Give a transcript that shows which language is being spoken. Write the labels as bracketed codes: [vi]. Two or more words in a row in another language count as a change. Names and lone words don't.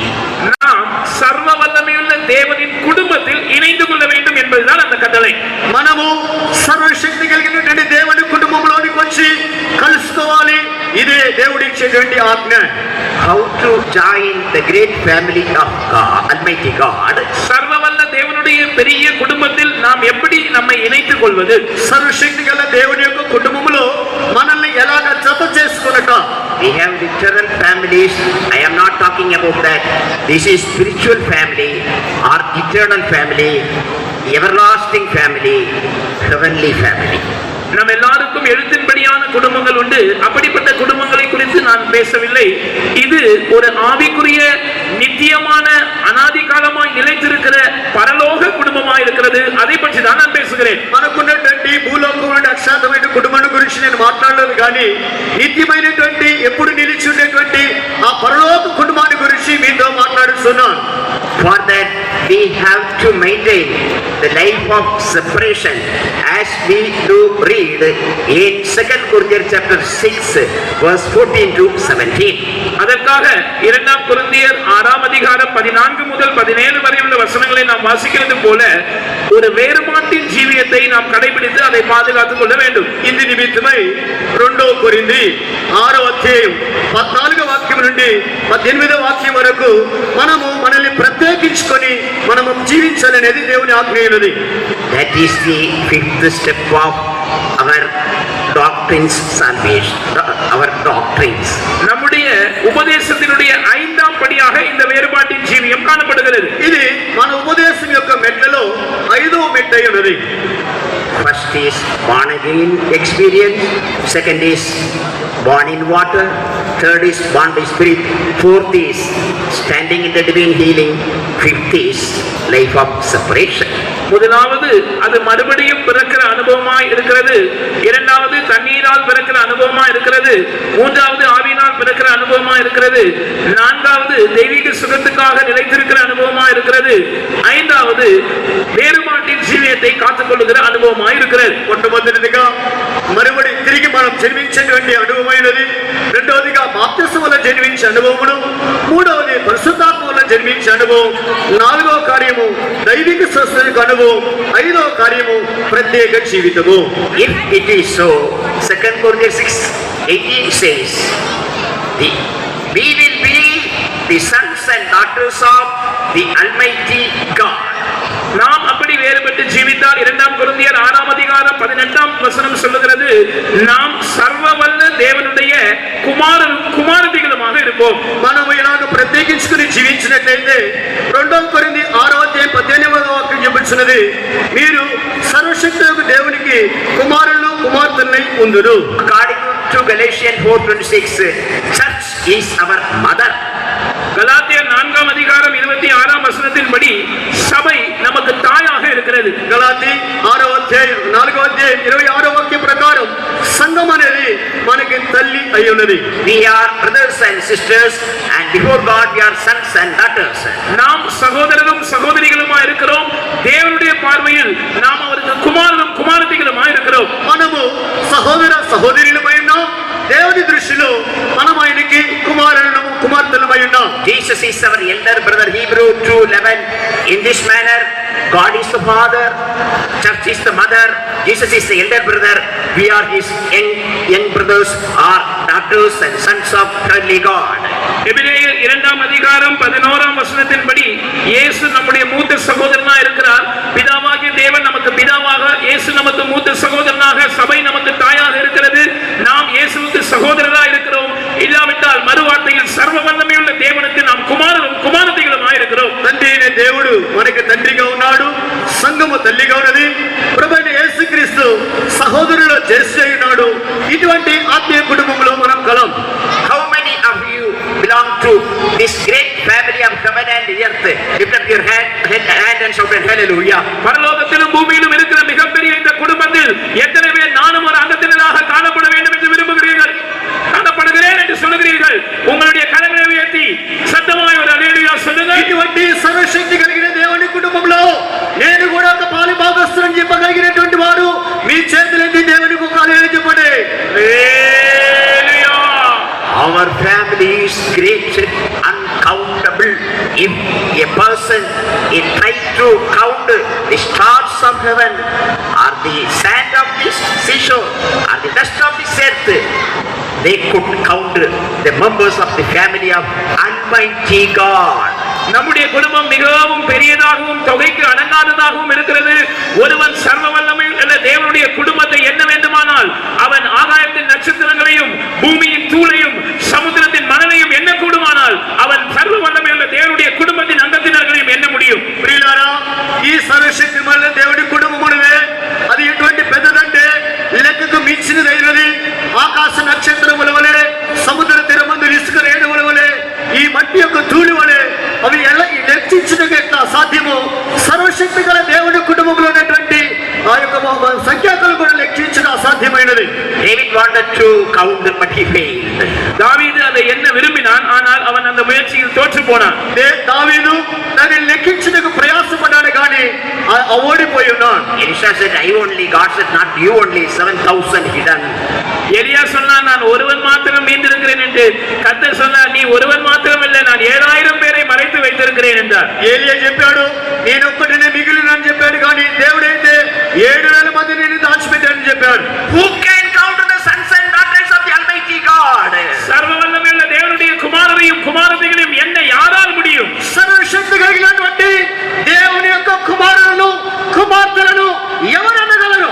[ta] நாம் சர்வ வல்லமையுள்ள தேவனின் குடும்பத்தில் இணைந்து கொள்ள வேண்டும் என்பதுதான் அந்த கட்டளை. [te] మనము సర్వశక్తి కలిగినటువంటి దేవుని కుటుంబంలోనికి వచ్చి కలుసుకోవాలి. ఇదే దేవుడిచ్చేటువంటి ఆజ్ఞ. [en] How to join the great family of God, Almighty God? [ta] சர்வவல்ல தேவனுடைய பெரிய குடும்பத்தில் நாம் எப்படி நம்மை இணைத்துக் கொள்வது? [te] సర్వశక్తి గల దేవుని యొక్క కుటుంబంలో మనల్ని ఎలాగ జత చేసుకున్నట. [en] We have literal families. I am not talking about that. This is spiritual family or eternal family, everlasting family, heavenly family. [ta] நம் எல்லாருக்கும் எழுத்தின்படியான குடும்பங்கள் உண்டு. அப்படிப்பட்ட குடும்பங்களை குறித்து நான் பேசவில்லை. இது ஒரு ஆவிக்குரிய நித்தியமான அனாதி காலமாய் நிலைத்திருக்கிற பரலோக குடும்பமாய் இருக்கிறது. அதை பற்றி தான் நான் பேசுகிறேன். [te] మనకున్నటువంటి భూలోకం అక్షాంతమైన కుటుంబాన్ని గురించి నేను మాట్లాడలేదు, కానీ నిత్యమైనటువంటి ఎప్పుడు నిలిచి ఉండేటువంటి ఆ పరలోక కుటుంబాన్ని గురించి మీతో మాట్లాడుతున్నాను. [en] For that we have to maintain the life of separation as we do read in 2 Corinthians chapter 6 verse 14 to 17. [ta] அதற்காக 2 கொரிந்தியர் 6 அதிகாரம் 14 முதல் 17 வரை உள்ள வசனங்களை நாம் வாசிக்கிறது போல ஒரு வேறுபாட்டின் ஜீவியத்தை நாம் கடைபிடித்து அதை பாதுகாத்துக் கொள்ள வேண்டும். [te] ఇందు నిమిత్తమై 2 కొరింథీ 6వ అధ్యాయం 14వ వాక్యం నుండి 18వ వాక్యం వరకు మనము మనల్ని ప్రత్యేకించుకొని మనము జీవించాలనేది దేవుని ఆజ్ఞ. [en] That is the fifth step of our doctrines salvation, our doctrines. [ta] நம்முடைய உபதேசத்தினுடைய 5ஆம் படியாக இந்த வேறுபாட்டின் ஜீவியம் காணப்படுகிறது. [te] ఇది మన ఉపదేశం యొక్క మెట్లలో 5వ మెట్టు ఉన్నది. [en] First is born again experience, second is born in water, third is born by spirit, fourth is standing in the divine healing, fifth is life of separation. [ta] முதலாவது அது மறுபடியும் பிறக்கிற அனுபவமாய் இருக்கிறது. இரண்டாவது தண்ணீரால் பிறக்கிற அனுபவமாய் இருக்கிறது. மூன்றாவது ஆவியினால் பிறக்கிற அனுபவமாய் இருக்கிறது. நான்காவது தெய்வீக சுகத்துக்காக நிலைத்திருக்கிற அனுபவமாய் இருக்கிறது. ஐந்தாவது வேறுபாட்டின் ஜீவியத்தை காத்துக்கொள்ளுகிற அனுபவமாய் இருக்கிறது. [te] మొట్టమొదటిదిగా మறுபడి తిరిగి మనం జన్మించేటువంటి అనుభవమైనది. రెండవదిగా బాప్తిసం వల్ల జన్మించే అనుభవమును, మూడవది పరిశుద్ధాత్మ వల్ల జన్మించే అనుభవం, నాలుగవ కార్యము దైవిక స్వస్థతకు అనుభవం, ఐదవ కార్యము ప్రత్యేక జీవితము. [en] If it is so, 2 Corinthians 6:18 says, we will be the sons and daughters of the Almighty God. [ta] நாம் அப்படி வேறுபட்டு ஜீவித்தால் 2 கொரிந்தியர் 6 அதிகாரம் 18ஆம் வசனம் சொல்லுகிறது, நாம் சர்வவல்ல தேவனுடைய குமாரதிகளுமாக இருப்போம். [te] మనము ఇలాగ ప్రత్యేకించుకుని జీవించినట్లయితే 2 కొరింథీ 6వ అధ్యాయం 18వ వాక్యం చెబుతున్నది, మీరు సర్వశక్తులకు దేవునికి కుమారులు కుమార్తెలై ఉందురు. [en] According to Galatians 4:26, church is our mother. [ta] கலாத்தியர் 4ஆம் அதிகாரம் 26ஆம் வசனத்தின்படி சபை நமக்கு தாயாக இருக்கிறது. [te] గలాతీ 6వ అధ్యాయం 4వ అధ్యాయం 26వ వాక్యం ప్రకారం సంఘం అనేది మనకి తల్లి అయి ఉన్నది. [en] We are brothers and sisters, and before God we are sons and daughters. [ta] நாம் சகோதரரும் சகோதரிகளுமா இருக்கிறோம். தேவனுடைய பார்வையில் நாம் அவருக்கு குமாரரும் குமாரத்திகளுமா இருக்கிறோம். [te] మనము సహోదర సహోదరులమై ఉన్నాం. దేవుని దృష్టిలో మనం ఆయనకి కుమారులను కుమార్తెలమై ఉన్నాం. [en] Jesus is our elder brother, Hebrew 2:11. In this manner, God is the father, church is the mother, Jesus is the elder brother, we are his young brothers or daughters and sons of heavenly God. [ta] எபிரேயர் 2ஆம் அதிகாரம் 11ஆம் வசனத்தின்படி இயேசு நம்முடைய மூத்த சகோதரனா இருக்கிறார். பிதாவாகிய தேவன் நமக்கு பிதாவாக, இயேசு நமக்கு மூத்த சகோதரனாக, சபை நமக்கு தாயாக இருக்கிறது. நாம் இயேசுவுக்கு சகோதரரா இருக்கிறோம். இல்லாவிட்டால் மறுவார்த்தையில் சர்வ வல்லமையுள்ள தேவனுக்கு நாம் குமாரரும் குமாரத்திகளுமா இருக்கிறோம். [te] తండ్రి అయిన దేవుడు మనకి తండ్రిగా ఉన్నాడు. సంఘము తల్లిగా ఉన్నది. ప్రభువైన యేసుక్రీస్తు సహోదరుల జ్యేష్ఠ ఉన్నాడు. ఇటువంటి ఆత్మీయ కుటుంబంలో మనం కలం. [en] How many of you belong to this great family of heaven and earth? Lift up your hand and shout hallelujah. [ta] பரலோகத்திலும் பூமியிலும் இருக்கிற மிகப்பெரிய இந்த குடும்பத்தில் எத்தனை பேர் நானும் ஒரு அங்கத்தினராக காணப்பட வேண்டும் என்று விரும்புகிறீர்கள்? காணப்படுகிறேன் என்று சொல்லுகிறீர்கள். உங்களுடைய கரங்களை உயர்த்தி சத்தமாய் ஒரு அல்லேலூயா சொல்லுங்க. [te] ఇటువంటి సర్వశక్తి కలిగిన దేవుని కుటుంబంలో నేను కూడా ఒక పాలి భాగస్తులను చెప్పగలిగినటువంటి వారు మీ చేతులెత్తి దేవునికి ఒక హల్లెలూయా చెప్పండి. హల్లెలూయా. [en] Our family is great, uncountable. If a person tries to count the stars of heaven, or the sand of the seashore, or the dust of this earth, they could count the members of the family of Almighty God. [ta] நம்முடைய குடும்பம் மிகவும் பெரியதாகவும் தொகைக்கு அடங்காததாகவும் இருக்கிறது. ஒருவன் சர்வ வல்லமை உள்ள தேவனுடைய குடும்பத்தை எண்ண வேண்டுமானால் அவன் ஆகாயத்தின் நட்சத்திரங்களையும் பூமியின் தூளையும் சமுத்திரத்தின் மணலையும் எண்ண கூடுமானால் அவன் சர்வ வல்லமை உள்ள தேவனுடைய குடும்பத்தின் அங்கத்தினர்களையும் எண்ண முடியும். [te] ప్రియులారా, ఈ సర్వశక్తి వల్ల దేవుడి కుటుంబం ఉన్నది. అది ఎటువంటి పెద్దదంటే లెక్కకు మించినదైనది. ఆకాశ నక్షత్రముల వలె, సముద్ర తీరమందు ఇసుక రేణువుల వలె, ఈ మట్టి యొక్క ధూళి వలె అవి ఎలా లెక్కించడం ఎట్లా సాధ్యమో సర్వశక్తి గల దేవుడి కుటుంబంలో ఉన్నటువంటి ఆ యొక్క సంఖ్యాకులు కూడా లెక్కించడం అసాధ్యమైనది. [en] David wanted to count, but he failed. [ta] தாவீது அதை எண்ண விரும்பினான், ஆனால் அவன் அந்த முயற்சியில் தோற்று போனான். [te] దావీదు దాన్ని లెక్కించడానికి ప్రయాసపడ్డాడు కానీ ఓడిపోయి ఉన్నాడు. [en] Elisha said, God said, not you only, 7,000 hidden. [ta] எலியா சொன்னான், நான் ஒருவன் மாத்திரம் மீந்திருக்கிறேன் என்று. கர்த்தர் சொன்னார், நீ ஒருவன் மாத்திரம் இல்லை, நான் 7,000 பேரை மறைத்து வைத்திருக்கிறேன் என்றார். [te] ఏలియా చెప్పాడు, నేను ఒక్కడినే మిగిలినని చెప్పాడు కానీ దేవుడైతే 7,000 మంది నేను దాచిపెట్టానని చెప్పాడు. [en] Who can count the sons and daughters of the Almighty God? [ta] சர்வ வல்லமையுள்ள தேவனுடைய குமாரரையும் குமாரத்திகளையும் என்ன யாரால் முடியும்? [te] సర్వశక్తి కలిగినటువంటి దేవుని యొక్క కుమారులను కుమార్తెలను ఎవరు అనగలరు?